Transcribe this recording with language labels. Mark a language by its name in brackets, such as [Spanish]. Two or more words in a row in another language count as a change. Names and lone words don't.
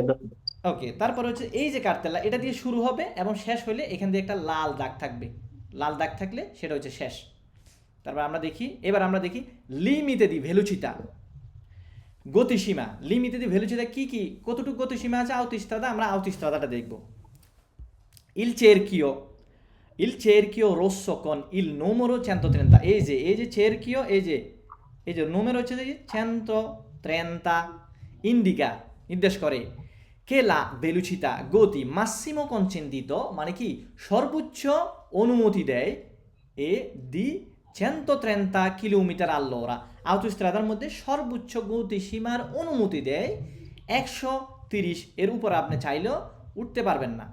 [Bangla] ওকে, তারপরে হচ্ছে এই যে কার্তেলা এটা দিয়ে শুরু হবে এবং শেষ হলে এখান দিয়ে একটা লাল দাগ থাকবে, লাল দাগ থাকলে সেটা হচ্ছে শেষ। তারপর আমরা দেখি, এবার আমরা দেখি [Italian] limite di velocità, [Bangla] গতিসীমা। [Italian] limite di velocità [Bangla] কি কি, কতটুকু গতিসীমা আছে আউতিস্ত্রাদা, আমরা আউতিস্ত্রাদাটা দেখব। [Italian] il cerchio rosso con il numero 130, [Bangla] এই যে চেরকিও, এই যে numero হচ্ছে যে 130 ইন্ডিকা, নির্দেশ করে [Italian] che la velocità [Bangla] গতি [Italian] massimo consentito, [Bangla] মানে কি সর্বোচ্চ অনুমতি দেয় [Italian] è di 130 chilometri all'ora, [Bangla] আউটোস্ট্রাদার মধ্যে সর্বোচ্চ গতি সীমার অনুমতি দেয় 130, এর উপর আপনি চাইলেও উঠতে পারবেন না।